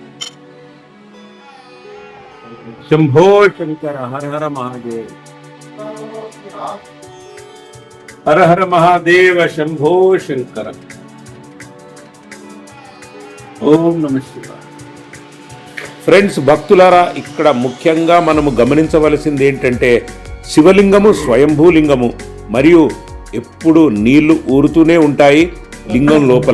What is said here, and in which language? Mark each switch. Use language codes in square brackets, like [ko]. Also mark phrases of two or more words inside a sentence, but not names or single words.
[sa] शंभो शंकर हर हर महादेव. हर हर महादेव शंभो शंकर. ఓం నమః శివాయ. [te] ఫ్రెండ్స్, భక్తులారా, ఇక్కడ ముఖ్యంగా మనము గమనించవలసింది ఏంటంటే శివలింగము స్వయంభూలింగము మరియు ఎప్పుడు నీళ్లు ఊరుతూనే ఉంటాయి లింగం లోపల.